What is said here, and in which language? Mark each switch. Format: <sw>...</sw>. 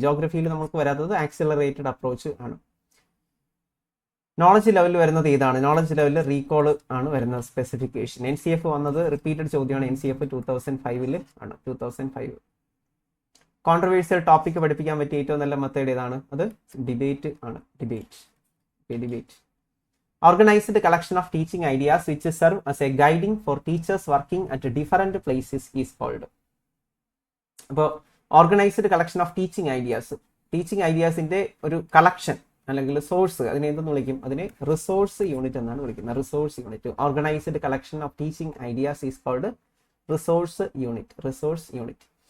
<ml>ജോഗ്രഫിയിൽ നമുക്ക് വരാത്തത് accelerated approach ആണ്. നോളജ് ലെവലിൽ വരുന്നത് ഏതാണ്? നോളജ് ലെവലിൽ റീകോൾ ആണ് വരുന്നത്. സ്പെസിഫിക്കേഷൻ. NCF വന്നത് റിപ്പീറ്റഡ് ചോദ്യമാണ്. NCF 2005 ആണ്. 2005. കോൺട്രവേഴ്സ്യൽ ടോപ്പിക് പഠിപ്പിക്കാൻ പറ്റിയ ഏറ്റവും നല്ല മെത്തേഡ് ഏതാണ്? അത് ഡിബേറ്റ് ആണ്. Debate. Debate.</ml> <en>Organized collection of teaching ideas which serve as a guiding for teachers working at different places is called.</en> <ml>അപ്പോൾ</ml> <en>Organised collection of teaching ideas.</en> <ml>Teaching ഐഡിയാസിന്റെ ഒരു കളക്ഷൻ അല്ലെങ്കിൽ സോഴ്സ്, അതിനെ എന്തെന്ന് വിളിക്കും? അതിനെ റിസോഴ്സ് യൂണിറ്റ് എന്നാണ് വിളിക്കുന്നത്.</ml> <en>Resource unit. Organised collection of teaching ideas is called resource unit. Resource unit.</en>